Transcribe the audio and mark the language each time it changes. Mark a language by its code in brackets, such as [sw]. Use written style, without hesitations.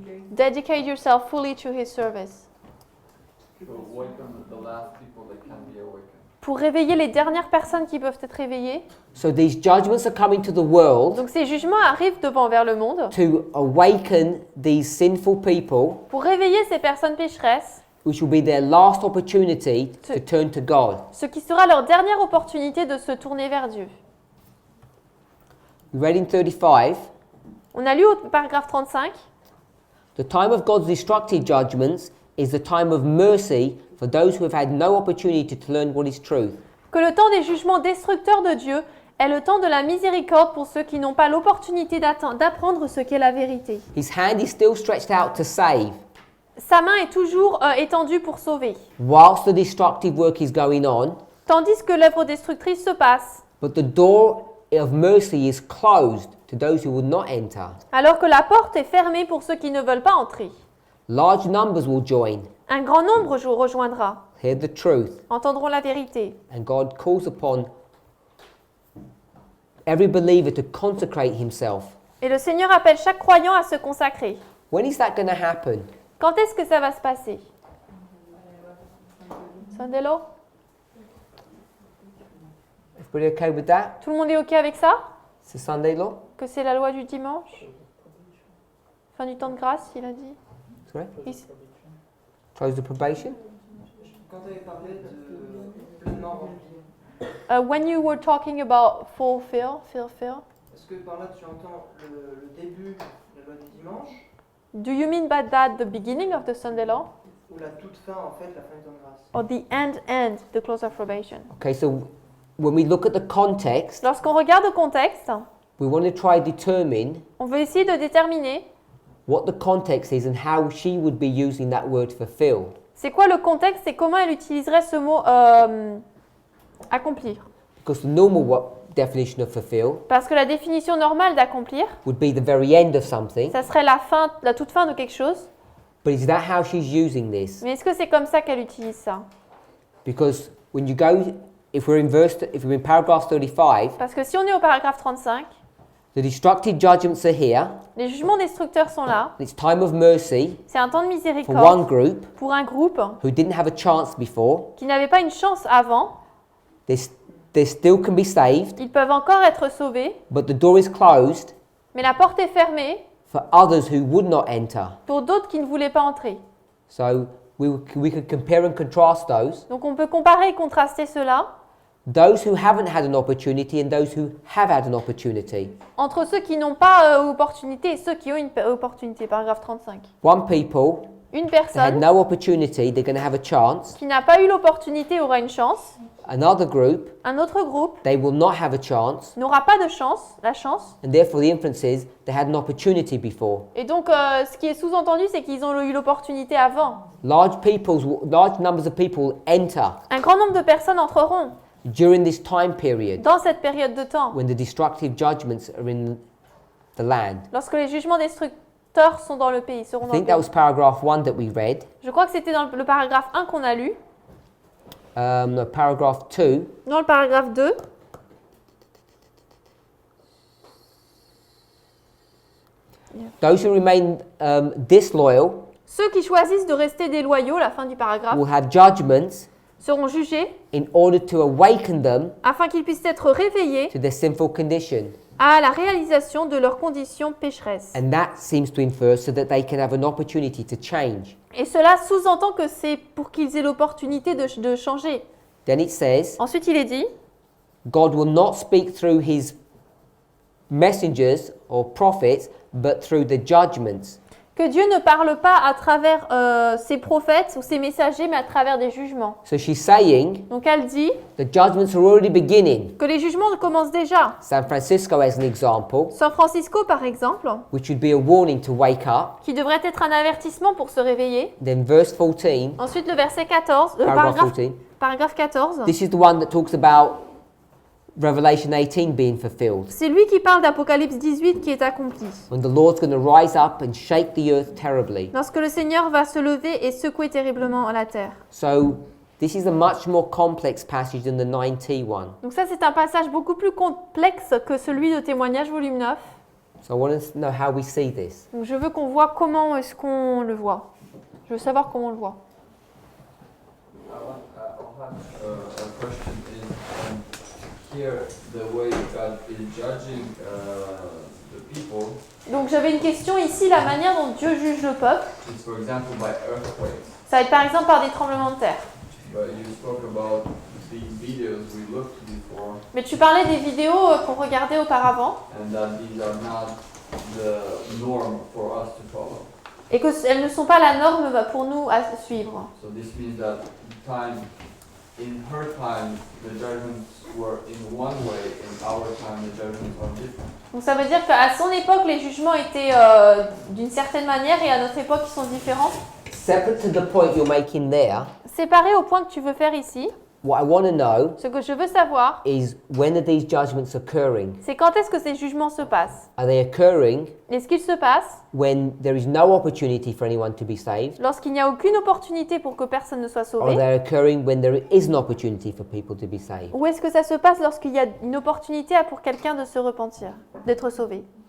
[en] Dedicate yourself fully to his service. [fr] Pour réveiller les dernières personnes qui peuvent être réveillées. [en] So these judgments are coming to the world [fr] Donc ces jugements arrivent vers le monde [en] to awaken these sinful people, [fr] pour réveiller ces personnes pécheresses, [en] which will be their last opportunity to turn to God. [fr] ce qui sera leur dernière opportunité de se tourner vers Dieu. [en] We read in 35, [fr] On a lu au paragraphe 35, [en] the time of God's destructive judgments is the time of mercy for those who have had no opportunity to learn what is truth. [fr] que le temps des jugements destructeurs de Dieu est le temps de la miséricorde pour ceux qui n'ont pas l'opportunité d'apprendre ce qu'est la vérité. [en] His hand is still stretched out to save, [fr] Sa main est toujours étendue pour sauver, [en] whilst the destructive work is going on, [fr] tandis que l'œuvre destructrice se passe, [en] but the door of mercy is closed to those who will not enter. [fr] alors que la porte est fermée pour ceux qui ne veulent pas entrer. [en] Large numbers will join, [fr] Un grand nombre rejoindra, [en] hear the truth, [fr] entendront la vérité. [en] and God calls upon every believer to consecrate himself. [fr] Et le Seigneur appelle chaque croyant à se consacrer. [en] When is that going to happen? [fr] Quand est-ce que ça va se passer? [en] Sunday law? Everybody okay with that? [fr] Tout le monde est OK avec ça? [en] It's the Sunday law? [fr] Que c'est la loi du dimanche? Fin du temps de grâce, il a dit. [en] Sorry? [fr] Ici. [en] Close the probation? [fr] Quand tu avais parlé de pleinement rempli, [en] When you were talking about fulfill, [fr] est-ce que par là tu entends le début de la loi du dimanche [en] do you mean by that the beginning of the Sunday law? [fr] ou la toute fin en fait, la fin du temps de grâce? [en] Or the end, the close of probation? Okay, so when we look at the context, [fr] Lorsqu'on regarde le contexte, [en] we want to try to determine [fr] on veut essayer de déterminer [en] what the context is and how she would be using that word fulfill. [fr] c'est quoi le contexte et comment elle utiliserait ce mot accomplir. [en] Because the normal definition of fulfill [fr] Parce que la définition normale d'accomplir, [en] would be the very end of something, [fr] ça serait la toute fin de quelque chose. [en] but is that how she's using this? [fr] Mais est-ce que c'est comme ça qu'elle utilise ça? [en] Because when you go, if we're in paragraph 35, [fr] Parce que si on est au paragraphe 35, [en] the destructive judgments are here. [fr] les jugements destructeurs sont là. [en] It's time of mercy [fr] C'est un temps de [en] for [fr] miséricorde [en] one group [fr] pour un groupe [en] who didn't have a chance before. [fr] qui n'avait pas une chance avant. [en] They still can be saved, [fr] Ils peuvent encore être sauvés, [en] but the door is closed [fr] mais la porte est fermée [en] for others who would not enter. [fr] pour d'autres qui ne voulaient pas entrer. [en] So we could compare and contrast those. [fr] Donc on peut comparer et contraster cela [en] Those who haven't had an opportunity and those who have had an opportunity. [fr] entre ceux qui n'ont pas opportunité et ceux qui ont une opportunité. Paragraphe 35. [en] One people, [fr] Une [en] they had [fr] personne [en] no opportunity, they're going to have a chance. [fr] qui n'a pas eu l'opportunité aura une chance. [en] Another group, [fr] Un autre groupe [en] they will not have a chance. [fr] n'aura pas de chance, la chance. [en] And therefore the inference is they had an opportunity before. [fr] Et donc ce qui est sous-entendu, c'est qu'ils ont eu l'opportunité avant. [en] Large numbers of people enter [fr] Un grand nombre de personnes entreront [en] during this time period [fr] dans cette période de temps, [en] when the destructive judgments are in the land. [fr] lorsque les jugements destructeurs sont dans le pays, seront [en] I [fr] dans le [en] think that [fr] pays. [en] was paragraph 1 that we read. [fr] Je crois que c'était dans le paragraphe 1 qu'on a lu. [en] No, paragraph 2. [fr] Dans le paragraphe 2, [en] Those who remain disloyal [fr] ceux qui choisissent de rester déloyaux, la fin du paragraphe, [en] will have judgments [fr] seront jugés [en] in order to awaken them [fr] afin qu'ils puissent être réveillés [en] to their sinful condition. [fr] à la réalisation de leurs conditions pécheresses. [en] And that seems to infer so that they can have an opportunity to change. [fr] Et cela sous-entend que c'est pour qu'ils aient l'opportunité de changer. [en] Then it says, [fr] Ensuite, il est dit, [en] God will not speak through his messengers or prophets, but through the judgments. [fr] que Dieu ne parle pas à travers ses prophètes ou ses messagers, mais à travers des jugements. [en] So she's saying [fr] Donc elle dit [en] the judgments are already beginning. [fr] que les jugements commencent déjà. [en] San Francisco as an example, [fr] San Francisco, par exemple, [en] which would be a warning to wake up. [fr] qui devrait être un avertissement pour se réveiller. [en] Then verse 14, [fr] Ensuite, le verset 14, [en] paragraph 14. [fr] paragraphe 14, [en] This is the one that talks about Revelation 18 being fulfilled. [fr] C'est lui qui parle d'Apocalypse 18 qui est accompli. [en] When the Lord's going to rise up and shake the earth terribly. [fr] Lorsque le Seigneur va se lever et secouer terriblement la terre. [en] So this is a much more complex passage than the 9T one. [fr] Donc ça, c'est un passage beaucoup plus complexe que celui de Témoignages volume 9. [en] So I want to know how we see this. [fr] Donc je veux qu'on voit comment est-ce qu'on le voit. Je veux savoir comment on le voit. [en] I'll have a question here, the way God is judging the people [fr] Donc j'avais une question ici, la manière dont Dieu juge le peuple. [en] is, for example, by earthquakes. [fr] Ça va être par exemple par des tremblements de terre. [en] But you spoke about these videos we looked before, [fr] Mais tu parlais des vidéos qu'on regardait auparavant [en] and that these are not the norm for us to follow. [fr] et qu'elles ne sont pas la norme pour nous à suivre. [en] So this means that in her time, the judgments were in one way, in our time, the judgments are different. [fr] Donc ça veut dire qu'à son époque, les jugements étaient d'une certaine manière et à notre époque, ils sont différents. [en] Separate to the point you're making there, [fr] Séparé au point que tu veux faire ici, [en] what I want to know [fr] ce que je veux savoir, [en] is when are these judgments occurring? [fr] c'est quand est-ce que ces jugements se passent. [en] Are they occurring [fr] Est-ce qu'ils se passent [en] when there is no opportunity for anyone to be saved? [fr] lorsqu'il n'y a aucune opportunité pour que personne ne soit [en] Or are [fr] sauvé? [en] they occurring when there is an opportunity for people to be saved? [fr] Ou est-ce que ça se passe lorsqu'il y a une opportunité pour quelqu'un de se repentir, d'être sauvé?